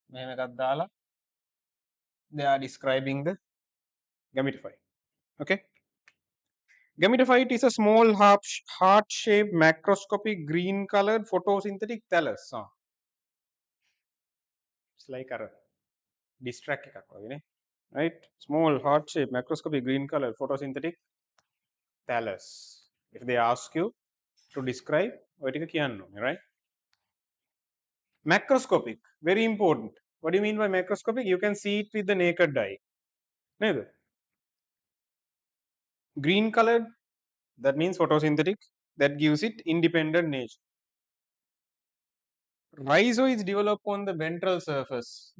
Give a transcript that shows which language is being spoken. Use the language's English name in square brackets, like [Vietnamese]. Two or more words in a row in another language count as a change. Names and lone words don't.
[English] They are describing the gametophyte. Okay. Gametophyte is a small heart-shaped macroscopic green-colored photosynthetic thallus. It's like a distract [Sinhala] එකක් වගේ නේ. [English] Right? Small heart-shaped macroscopic green-colored photosynthetic thallus. If they ask you to describe, [Sinhala] ඔය ටික කියන්න ඕනේ, [English] right? Macroscopic, very important. What do you mean by macroscopic? You can see it with the naked eye. [Sinhala] නේද? [English] Green colored, that means photosynthetic, that gives it independent nature. Rhizoids develop on the ventral surface.